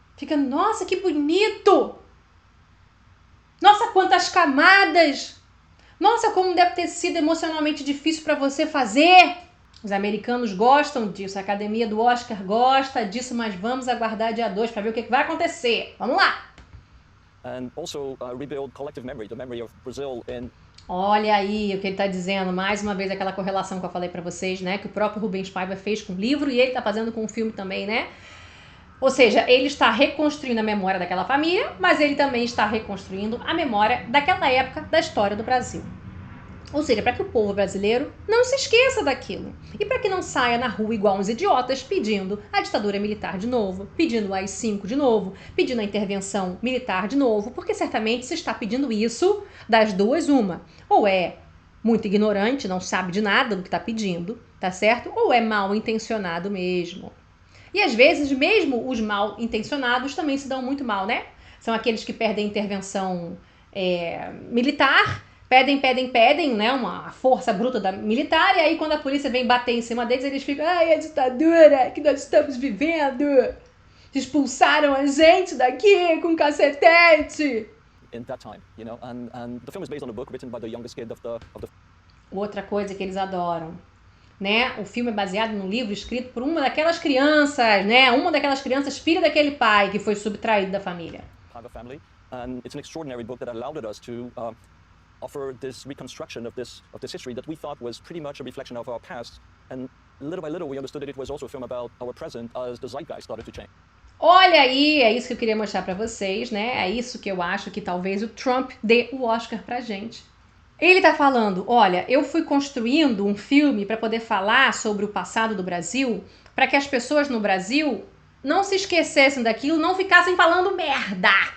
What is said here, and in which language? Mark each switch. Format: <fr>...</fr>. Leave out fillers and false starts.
<pt>Fica, nossa, que bonito! Nossa, quantas camadas! Nossa, como deve ter sido emocionalmente difícil pra você fazer! Os americanos gostam disso, a academia do Oscar gosta disso, mas vamos aguardar dia 2 para ver o que vai acontecer. Vamos lá!</pt> <en>And also rebuild collective memory, the memory of Brazil in...</en> <pt>Olha aí o que ele está dizendo, mais uma vez aquela correlação que eu falei para vocês, né? Que o próprio Rubens Paiva fez com o livro e ele está fazendo com o filme também, né? Ou seja, ele está reconstruindo a memória daquela família, mas ele também está reconstruindo a memória daquela época da história do Brasil. Ou seja, para que o povo brasileiro não se esqueça daquilo. E para que não saia na rua igual uns idiotas pedindo a ditadura militar de novo, pedindo o AI-5 de novo, pedindo a intervenção militar de novo, porque certamente se está pedindo isso das duas uma. Ou é muito ignorante, não sabe de nada do que está pedindo, tá certo? Ou é mal intencionado mesmo. E às vezes mesmo os mal intencionados também se dão muito mal, né? São aqueles que perdem a intervenção militar, pedem, né, uma força bruta da militar, e aí quando a polícia vem bater em cima deles, eles ficam, ai, a ditadura que nós estamos vivendo, expulsaram a gente daqui com cacetete.</pt> <en>In that time, you know, and the film is based on a book written by the youngest kid of the...</en> <pt>Outra coisa que eles adoram, né, o filme é baseado num livro escrito por uma daquelas crianças, né, filha daquele pai que foi subtraído da família.</pt> <en>Family, and it's an extraordinary book that allowed us to offer this reconstruction of this history that we thought was pretty much a reflection of our past, and little by little we understood that it was also a film about our present as the zeitgeist started to change.</en> <pt>Olha aí, é isso que eu queria mostrar pra vocês, né? É isso que eu acho que talvez o Trump dê o Oscar pra gente. Ele tá falando, olha, eu fui construindo um filme para poder falar sobre o passado do Brasil, para que as pessoas no Brasil não se esquecessem daquilo, não ficassem falando merda.</pt>